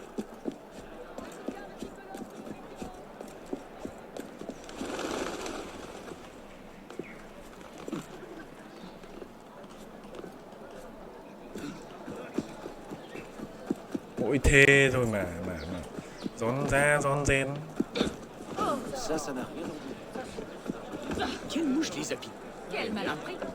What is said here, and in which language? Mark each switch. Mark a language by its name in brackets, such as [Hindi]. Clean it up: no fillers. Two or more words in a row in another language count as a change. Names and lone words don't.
[Vietnamese] Mỗi thế thôi mà rón ra rón rén. [French] Ça n'a rien. Quelle mouche les a piqués? Quel malin pris.